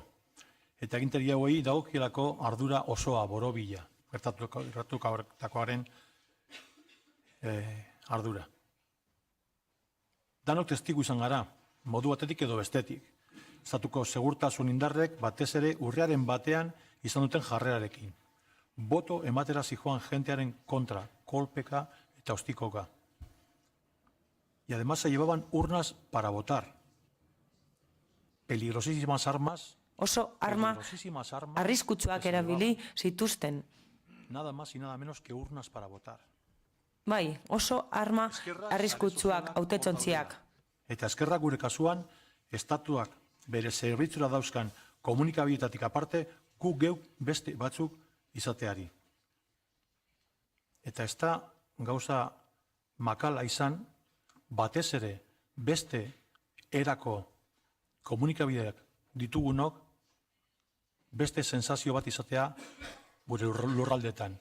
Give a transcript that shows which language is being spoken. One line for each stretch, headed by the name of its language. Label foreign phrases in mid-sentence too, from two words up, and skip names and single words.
Basque: Eta agintari hauei dagokielako ardura osoa borobila, gertatukoaren ardura. Danok testigu izan gara, modu batetik edo bestetik. Estatuko segurtasun indarrek batez ere urriaren batean izan duten jarrerarekin. Boto ematera zijoan jentearen kontra, kolpeka eta ostikoka.
Spanish: Y además se llevaban urnas para votar. Peligrosísimas armas.
Basque: Oso arma arriskutsuak erabili zituzten.
Spanish: Nada más y nada menos que urnas para votar.
Basque: Bai, oso arma arriskutsuak hautetsontziak. Eta eskerrak gure kasuan, estatuak bere zerbitzura dauzkan komunikabietatik aparte, gu geuk beste batzuk izateari. Eta ez da gauza makala izan, batez ere beste erako komunikabideak ditugunok beste sensazio bat izatea gure lurraldetan.